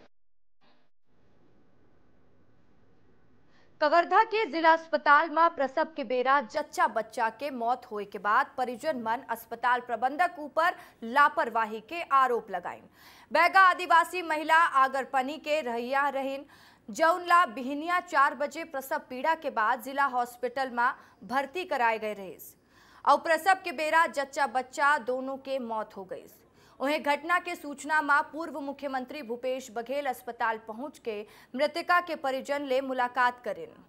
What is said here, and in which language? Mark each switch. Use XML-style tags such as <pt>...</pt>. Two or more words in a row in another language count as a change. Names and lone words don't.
<hne>कवर्धा के जिला अस्पताल में प्रसव के बेरा जच्चा बच्चा के मौत होए के बाद परिजन मन अस्पताल प्रबंधक ऊपर लापरवाही के आरोप लगाइन। बैगा आदिवासी महिला आगरपनी के रहिया रहीन, जौनला बिहनिया 4 बजे प्रसव पीड़ा के बाद जिला हॉस्पिटल में भर्ती कराए गए रहे और प्रसव के बेरा जच्चा बच्चा दोनों के मौत हो गई। उन्हें घटना के सूचना में पूर्व मुख्यमंत्री भूपेश बघेल अस्पताल पहुंच के मृतका के परिजन ले मुलाकात करें।</hne>